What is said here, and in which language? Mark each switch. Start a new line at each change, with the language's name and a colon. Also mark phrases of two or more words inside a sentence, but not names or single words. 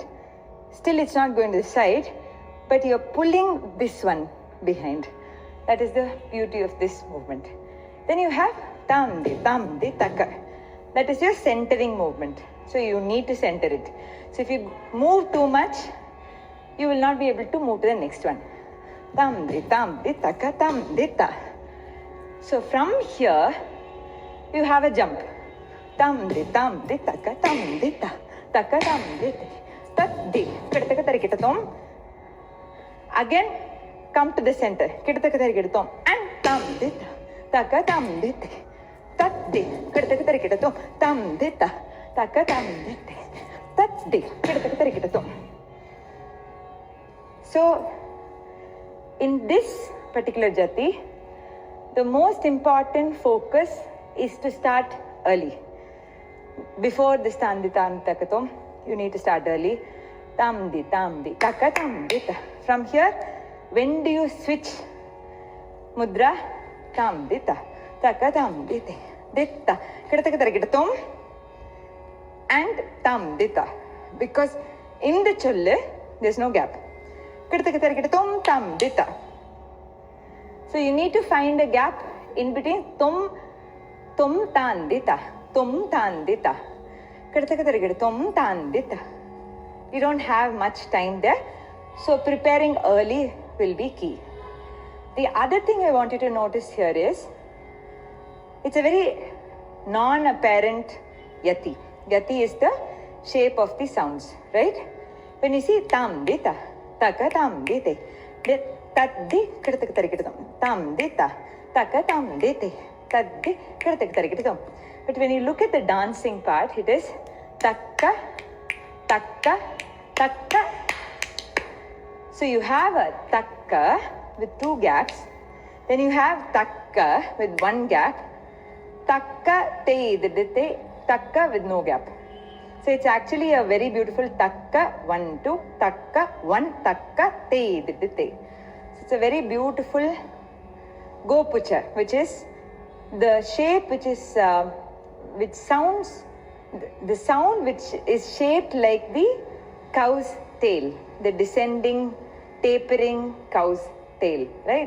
English: Still it's not going to the side, but you're pulling this one behind. That is the beauty of this movement. Then you have tamdi, taka. That is your centering movement. So you need to center it. So if you move too much, you will not be able to move to the next one. Tamdi, taka, tamdi, ta. So from here, you have a jump. Tamdi, taka, tamdi, ta. Taka, tamdi, taddi. Kadaka tarikitatum. Again, come to the center. Kidataka tarikidatom. And tam dita. Taka tam dite. Tatti. Kidataka tarikidatom. Tam dita. Taka tam dite. Tatti. Kidataka tarikidatom. So, in this particular jati, the most important focus is to start early. Before the standitantakatom, you need to start early. Tamdi, taka tamdita. From here, when do you switch mudra? Tamdita, taka tamdite, ditta, kidatakatarikitatom, and tamdita. Because in the cholle, there's no gap. Kidatakatarikitatom, tamdita. So you need to find a gap in between tom tandita, tom tandita. Kidatakatarikitatom, tandita. You don't have much time there, so preparing early will be key. The other thing I want you to notice here is, it's a very non-apparent yati. Yati is the shape of the sounds, right? When you see tam dita, taka tam dite, taddi kidatakatarikitatam, tam dita, taka tam dite, taddi kidatakatarikitatam. But when you look at the dancing part, it is taka, taka, taka. So you have a taka with two gaps, then you have taka with one gap, taka te idite, taka with no gap. So it's actually a very beautiful taka 1 2 taka 1 taka te idite. So it's a very beautiful gopucha, which is the shape which is which sounds the sound which is shaped like the cow's tail, the descending, tapering cow's tail, right?